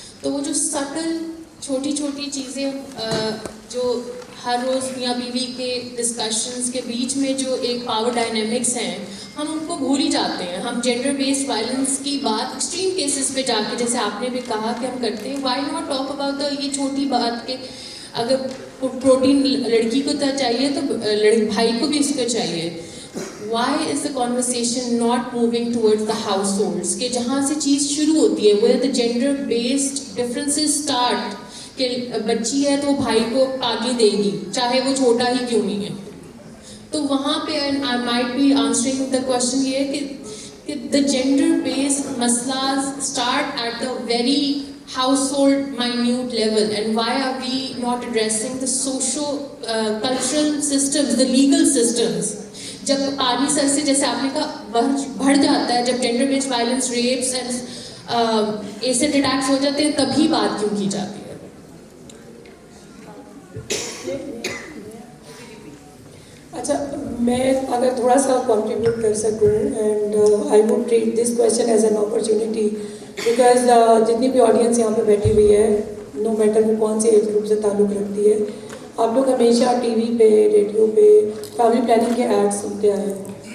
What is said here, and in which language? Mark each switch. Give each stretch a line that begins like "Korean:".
Hindi: तो वो जो सटल छोटी छोटी चीज़ें जो हर रोज़ मियाँ बीवी के डिस्कशंस के बीच में जो एक पावर डायनेमिक्स हैं, हम उनको भूल ही जाते हैं। हम जेंडर बेस्ड वायलेंस की बात एक्सट्रीम केसेस पे जाके, जैसे आपने भी कहा कि हम करते हैं।
English: why not talk about the
Hindi: ये छोटी बात के अगर प्रोटीन लड़की को तो चाहिए तो भाई को भी इसको चाहिए।
English: Why is the conversation not moving towards the households?
Hindi: कि जहाँ से चीज़ शुरू होती है,
English: where the gender based differences start,
Hindi: कि बच्ची है तो भाई को आगे देगी चाहे वो छोटा ही क्यों नहीं है। तो वहाँ पे
English: I might be answering the question
Hindi: ये कि
English: the gender based मसलास start at the very household minute level, and why are we not addressing the social cultural systems, the legal systems?
Hindi: जब पानी सर से, जैसे आपने कहा, बढ़ जाता है, जब gender based violence, wraps and acid attacks हो जाते हैं, तभी बात क्यों की जाती है? अच्छा, मैं अगर थोड़ा सा कंट्रीब्यूट कर सकूँ,
English: and I would treat this question as an opportunity,
Hindi: because जितनी भी ऑडियंस यहाँ पे बैठी हुई है, नो मैटर वो कौन से एज ग्रुप से ताल्लुक़ रखती है, आप लोग हमेशा टीवी पे, रेडियो पे फैमिली प्लानिंग के एड्स सुनते आए हैं।